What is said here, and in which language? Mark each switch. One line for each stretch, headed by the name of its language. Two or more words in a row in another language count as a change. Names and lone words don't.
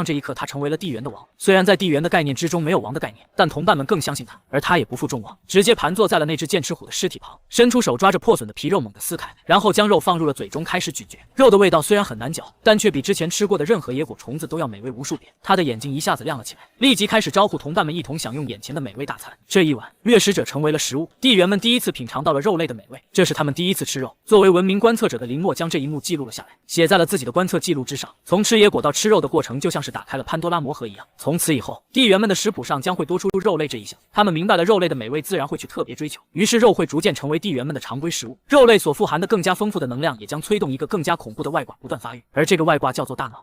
Chinese: 這一刻，他成為了地猿的王。雖然在地猿的概念之中沒有王的概念，但同伴們更相信他，而他也不負众望，直接盤坐在了那只剑齒虎的屍體旁，伸出手抓着破損的皮肉猛地撕開，然後將肉放入了嘴中開始咀嚼。肉的味道雖然很難嚼，但卻比之前吃過的任何野果蟲子都要美味無無數遍，他的眼睛一下子亮了起来，立即開始招呼同伴們一同享用眼前的美味大餐。這一晚，掠食者成為了食物，地緣們第一次品嘗到了肉類的美味，這是他們第一次吃肉。作為文明觀測者的林默將這一幕記錄了下來，寫在了自己的觀測記錄之上。從吃野果到吃肉的過程，就像是打開了潘多拉魔盒一樣。從此以後，地緣們的食譜上將會多出肉類這一項。他們明白了肉類的美味，自然會去特別追求，於是肉會逐漸成為地緣們的常規食物。肉類所富含的更加豐富的能量，也將催動一個更加恐怖的外掛不斷發育，而這個外掛叫做大腦。